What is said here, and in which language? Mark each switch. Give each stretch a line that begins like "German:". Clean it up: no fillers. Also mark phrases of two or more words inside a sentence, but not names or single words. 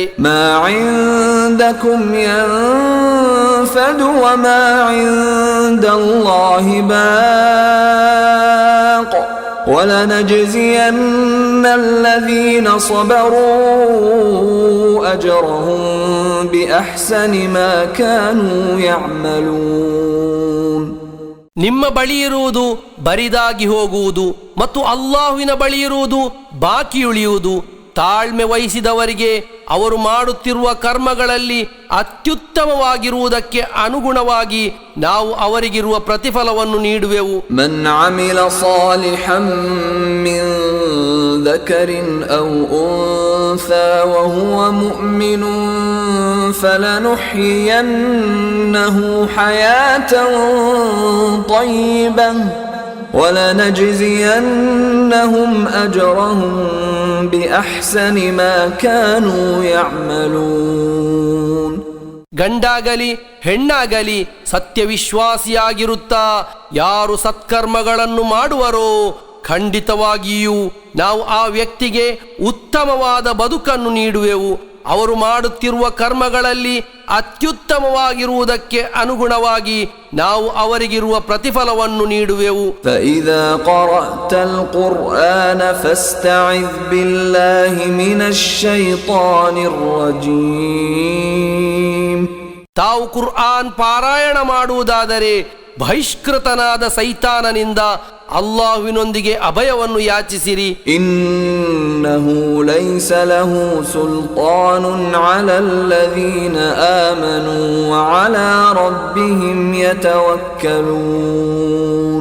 Arabic: ما عندكم ينفد وما عند الله باق ولنجزين الذين صبروا أجرهم بأحسن ما كانوا يعملون.
Kannada: ನಿಮ್ಮ ಬಳಿ ಇರುವುದು ಬರಿದಾಗಿ ಹೋಗುವುದು ಮತ್ತು ಅಲ್ಲಾಹುವಿನ ಬಳಿ ಇರುವುದು ಬಾಕಿ ಉಳಿಯುವುದು. ತಾಳ್ಮೆ ವಹಿಸಿದವರಿಗೆ ಅವರು ಮಾಡುತ್ತಿರುವ ಕರ್ಮಗಳಲ್ಲಿ ಅತ್ಯುತ್ತಮವಾಗಿರುವುದಕ್ಕೆ ಅನುಗುಣವಾಗಿ ನಾವು ಅವರಿಗಿರುವ ಪ್ರತಿಫಲವನ್ನು ನೀಡುವೆವು.
Arabic: من عمل صالحا من ذكرٍ أو أنثى وهو مؤمن فلنحيينه حياة طيبة ولنجزينهم أجرهم بأحسن ما كانوا يعملون.
Kannada: ಗಂಡಾಗಲಿ ಹೆಣ್ಣಾಗಲಿ ಸತ್ಯವಿಶ್ವಾಸಿಯಾಗಿರುತ್ತಾ ಯಾರು ಸತ್ಕರ್ಮಗಳನ್ನು ಮಾಡುವರೋ ಖಂಡಿತವಾಗಿಯೂ ನಾವು ಆ ವ್ಯಕ್ತಿಗೆ ಉತ್ತಮವಾದ ಬದುಕನ್ನು ನೀಡುವೆವು. ಅವರು ಮಾಡುತ್ತಿರುವ ಕರ್ಮಗಳಲ್ಲಿ ಅತ್ಯುತ್ತಮವಾಗಿರುವುದಕ್ಕೆ ಅನುಗುಣವಾಗಿ ನಾವು ಅವರಿಗಿರುವ ಪ್ರತಿಫಲವನ್ನು ನೀಡುವೆವು.
Arabic: فإذا قرأت القرآن فاستعذ بالله من الشيطان الرجيم.
Kannada: ತಾವು ಕುರ್ಆನ್ ಪಾರಾಯಣ ಮಾಡುವುದಾದರೆ ಬಹಿಷ್ಕೃತನಾದ ಸೈತಾನನಿಂದ ಅಲ್ಲಾಹುವಿನೊಂದಿಗೆ ಅಭಯವನ್ನು ಯಾಚಿಸಿರಿ.
Arabic: إنه ليس له سلطان على الذين آمنوا وعلى ربهم يتوكلون.